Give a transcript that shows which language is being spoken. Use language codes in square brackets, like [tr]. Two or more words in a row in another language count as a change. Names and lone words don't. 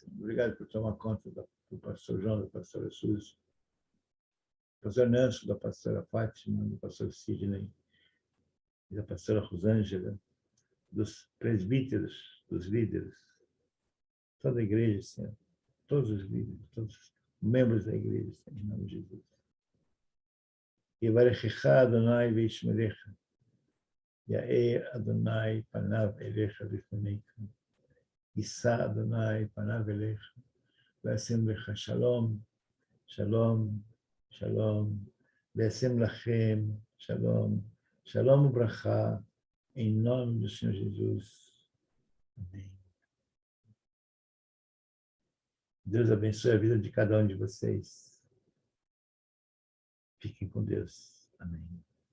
[pt] Obrigado por tomar conta do pastor João, da pastora Suzy, do pastor Nancy, da pastora Fátima, do pastor Sidney, da pastora Rosângela, dos presbíteros, dos líderes, toda a igreja, Senhor, todos os líderes, todos os membros da igreja, Senhor, em nome de Jesus. [he] יברכך אדוני וישמרך, יאר אדוני פניו אליך ויחנך, ישא אדוני פניו אליך, וישם לך שלום, שלום, שלום, וישם לכם, שלום, שלום וברכה, [pt] em nome do Senhor Jesus. Amém. Deus abençoe a vida de cada um de vocês. Fiquem com Deus. Amém.